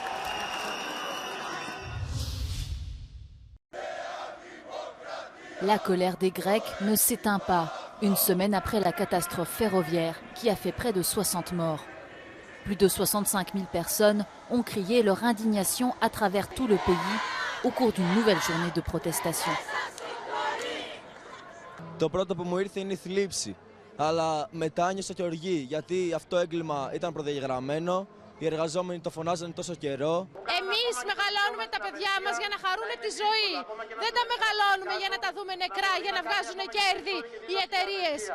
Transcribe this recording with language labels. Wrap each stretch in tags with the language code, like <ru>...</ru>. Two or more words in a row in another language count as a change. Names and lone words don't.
<fr>La colère des Grecs ne s'éteint pas, une semaine après la catastrophe ferroviaire qui a fait près de 60 morts. Plus de 65 000 personnes ont crié leur indignation à travers tout le pays au cours d'une nouvelle journée de protestation.</fr> <el>Το πρώτο που μου ήρθε είναι η θλίψη, αλλά μετά ένιωσα και οργή, γιατί αυτό έγκλημα ήταν προδιαγραμμένο, οι εργαζόμενοι το φωνάζανε τόσο καιρό. Εμείς μεγαλώνουμε τα παιδιά μας για να χαρούν τη ζωή. Δεν τα μεγαλώνουμε για να τα δούμε νεκρά, για να βγάζουν κέρδη οι εταιρείες.</el>